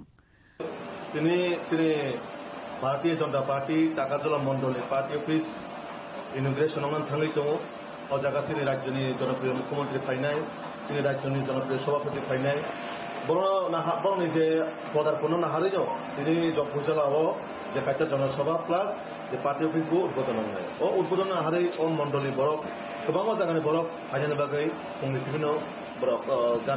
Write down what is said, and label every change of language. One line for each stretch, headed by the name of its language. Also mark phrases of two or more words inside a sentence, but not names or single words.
Bodo: তিনি भारतीय जनता पार्टी टाकाजला मंडली
English: party office inauguration
Bodo: थांनाय दङ अ जागा सिनि राज्यनि जनप्रिय मुख्यमंत्री फायनाय सिनि राज्यनि जनप्रिय सभापति फायनाय बरनि जे पदार्पण नाहारै दङ दिनै जगभुजलाव जे खायसा जनसभा प्लास जे
English: party office
Bodo: बो उद्बोधन होनाय अ उद्बोधन नाहारै अ मंडली बरक गोबां जागानि बरक फायनायनि बागै फंनैसो बरक जार